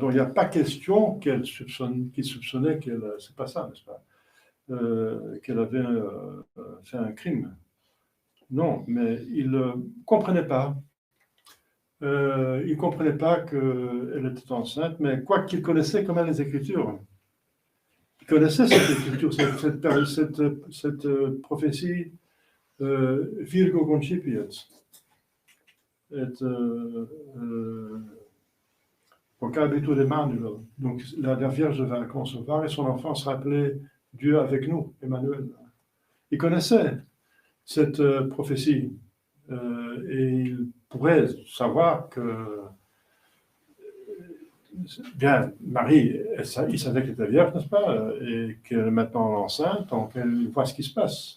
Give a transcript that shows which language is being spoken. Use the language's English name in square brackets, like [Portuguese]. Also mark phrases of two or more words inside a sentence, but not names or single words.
[French] Donc il n'y a pas question qu'il soupçonnait qu'elle, c'est pas ça, n'est-ce pas, qu'elle avait fait un crime. Non, mais il ne comprenait pas. Il ne comprenait pas qu'elle était enceinte, mais quoi qu'il connaissait quand même les Écritures. Il connaissait cette Écriture, cette prophétie. [Latin] Virgo concipiet, et vocabitur Emmanuel. [French] Donc la Vierge va concevoir et son enfant sera appelé Dieu avec nous, Emmanuel. Il connaissait cette prophétie et il pourrait savoir que bien Marie, il savait qu'elle était vierge, n'est-ce pas, et qu'elle est maintenant enceinte, donc elle voit ce qui se passe.